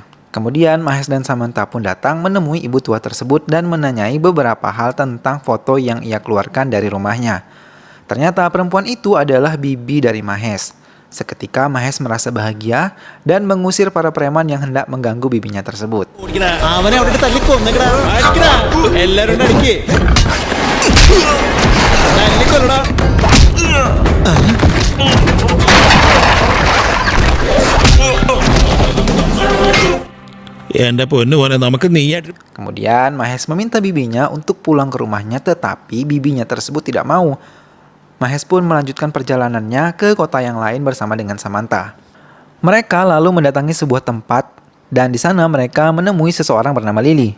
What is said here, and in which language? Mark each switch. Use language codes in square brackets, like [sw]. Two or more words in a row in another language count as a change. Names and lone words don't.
[id] Kemudian Mahes dan Samantha pun datang menemui ibu tua tersebut dan menanyai beberapa hal tentang foto yang ia keluarkan dari rumahnya. Ternyata perempuan itu adalah bibi dari Mahes. Seketika Mahes merasa bahagia dan mengusir para preman yang hendak mengganggu bibinya tersebut. [ml] അവനെ അവിടെ തല്ലിക്കൊന്നേക്കടാ. അടിക്കടാ. എല്ലാരും അടിക്കേ. തല്ലിക്കൊല്ലടാ. എന്റെ പൊന്നു പോലെ നമുക്ക് നീയായിട്ട്. [id] Kemudian Mahes meminta bibinya untuk pulang ke rumahnya, tetapi bibinya tersebut tidak mau. Mahes pun melanjutkan perjalanannya ke kota yang lain bersama dengan Samantha. Mereka lalu mendatangi sebuah tempat dan di sana mereka menemui seseorang bernama Lily.